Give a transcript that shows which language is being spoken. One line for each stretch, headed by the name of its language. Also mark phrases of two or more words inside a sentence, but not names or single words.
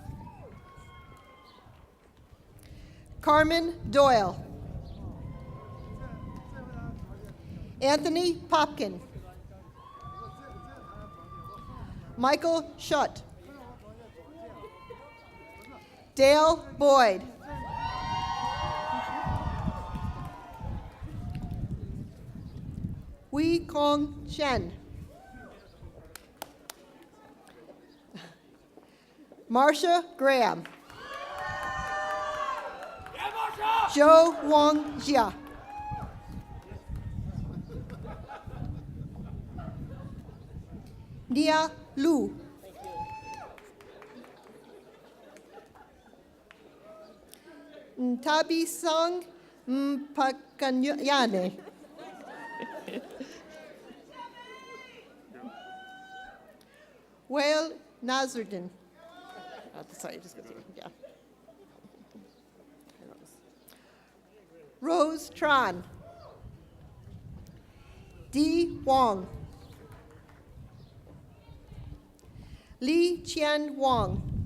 English: Carmen Doyle. Anthony Popkin. Michael Schutt. Dale Boyd. Wei Kong Shen. Marcia Graham. Zhou Wang Jia. Nia Lu. Tabi Song Mpakanyane. Whale Nazardin. Sorry, just go through. Yeah. Rose Tran. Di Wong. Li Qian Wong.